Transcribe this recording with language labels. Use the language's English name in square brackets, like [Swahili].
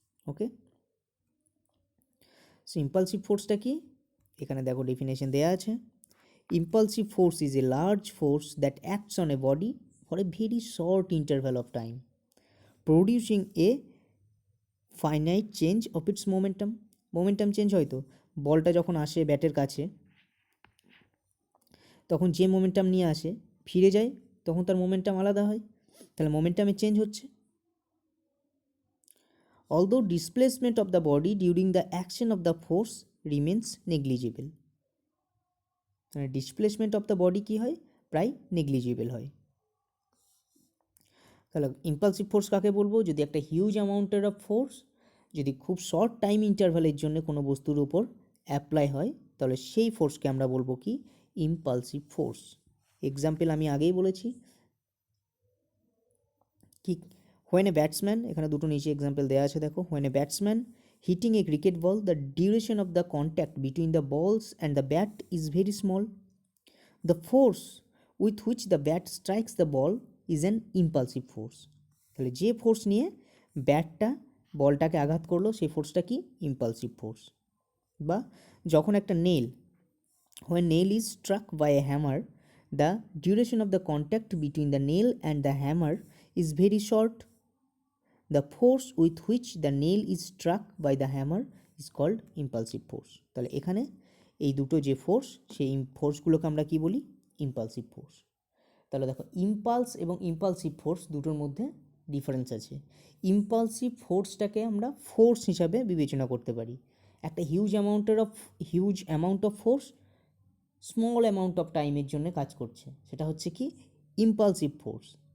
[English] okay, [Bangla] so impulsive ফোর্সটা কি এখানে দেখো ডেফিনেশন দেয়া আছে, [English] Impulsive force is a large force that acts on a body for a very short interval of time producing a finite change of its momentum. [Bangla] Momentum change হয়তো বলটা যখন আসে ব্যাটের কাছে তখন যে মোমেন্টাম নিয়ে আসে ফিরে যায় তখন তার মোমেন্টাম আলাদা হয়, তাহলে মোমেন্টামে চেঞ্জ হচ্ছে। [English] Although displacement of the body during the action of the force remains negligible, [Bangla] displacement of the body কী হয়, প্রায় নেগলিজিবল হয়। তাহলে ইম্পালসিভ ফোর্স কাকে বলবো, যদি একটা হিউজ অ্যামাউন্টের অফ ফোর্স যদি খুব শর্ট টাইম ইন্টারভ্যালের জন্য কোনো বস্তুর উপর অ্যাপ্লাই হয়, তাহলে সেই ফোর্সকে আমরা বলবো কি, ইম্পালসিভ ফোর্স। এক্সাম্পল আমি আগেই বলেছি কি, [English] when a batsman, [Bangla] এখানে দুটো নিচে এক্সাম্পল দেওয়া আছে দেখো, [English] When a batsman hitting a cricket ball, the duration of the contact between the balls and the bat is very small, the force with which the bat strikes the ball is an impulsive force. [Bangla] তাহলে যে force নিয়ে ব্যাটটা বলটাকে আঘাত করলো সেই ফোর্সটা কি, ইম্পালসিভ ফোর্স। বা যখন একটা nail, [English] when nail is struck by a hammer, the duration of the contact between the nail and the hammer is very short. The force with which the nail is struck by the hammer is called impulsive force. [Bangla] তাহলে এখানে এই দুটো যে force, সেই ফোর্সগুলোকে আমরা কি বলি, impulsive force. তাহলে দেখো ইম্পালস এবং ইম্পালসিভ ফোর্স দুটোর মধ্যে ডিফারেন্স আছে। ইম্পালসিভ ফোর্সটাকে আমরা ফোর্স হিসাবে বিবেচনা করতে পারি, একটা huge amount of force small amount of টাইমের জন্য কাজ করছে, সেটা হচ্ছে কি, ইম্পালসিভ ফোর্স।